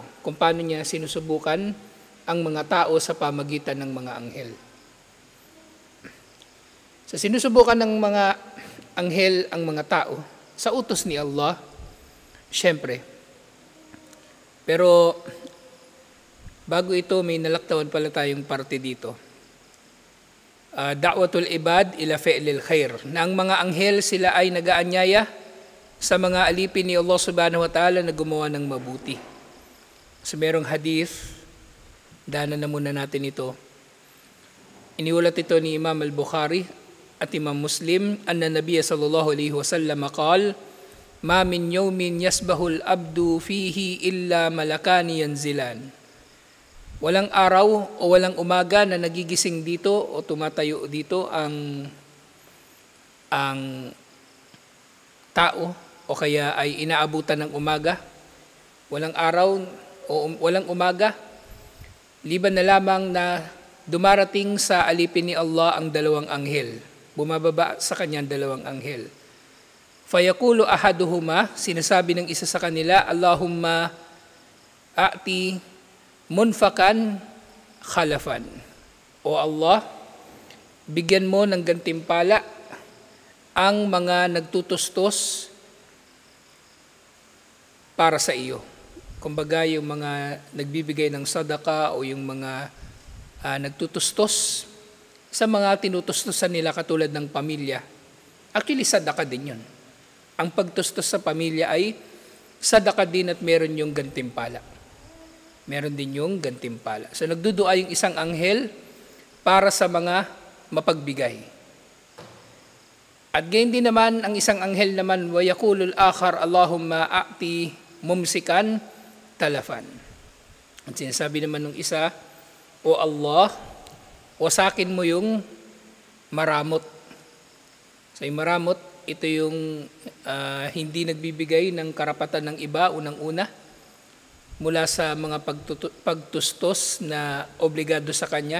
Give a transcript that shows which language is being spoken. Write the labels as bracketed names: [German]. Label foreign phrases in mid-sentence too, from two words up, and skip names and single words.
[Filipino] Kung paano niya sinusubukan ang mga tao sa pamagitan ng mga anghel. Sa sinusubukan ng mga anghel ang mga tao, sa utos ni Allah, syempre. Pero bago ito, may nalaktawan pala tayong parte dito. [Arabic] دعوة العباد إلى فعل الخير. [Filipino] Na ang mga anghel sila ay nagaanyaya sa mga alipin ni Allah [Arabic] سبحانه وتعالى [Filipino] na gumawa ng mabuti. So merong hadith, daanan na muna natin ito. Iniulat ito ni Imam al-Bukhari at Imam Muslim, [Arabic] أن النبي صلى الله عليه وسلم قال، ما من يوم يصبح العبد فيه إلا ملكان ينزلان. [Filipino] Walang araw o walang umaga na nagigising dito o tumatayo dito ang tao o kaya ay inaabutan ng umaga. Walang araw o walang umaga, liban na lamang na dumarating sa alipin ni Allah ang dalawang anghel. Bumababa sa kanya dalawang anghel. [Arabic] فيقول أحدهما, [Filipino] sinasabi ng isa sa kanila, [Arabic] اللهم أعط منفقا خلفا. [Filipino] O Allah, bigyan mo ng gantimpala ang mga nagtutustos para sa iyo. Kumbaga yung mga nagbibigay ng sadaka o yung mga nagtutustos sa mga tinutustosan nila katulad ng pamilya. Actually, sadaka din yun. Ang pagtustos sa pamilya ay sadaka din at meron yung gantimpala. Meron din yung gantimpala. So nagdudua yung isang anghel para sa mga mapagbigay. At gayon din naman ang isang anghel naman, [Arabic] ويقول الآخر، اللهم أعط ممسكا تلفا. [Filipino] At sinasabi naman ng isa, O Allah, wasakin mo yung maramot. So yung maramot, ito yung hindi nagbibigay ng karapatan ng iba unang-una mula sa mga pagtustos na obligado sa kanya.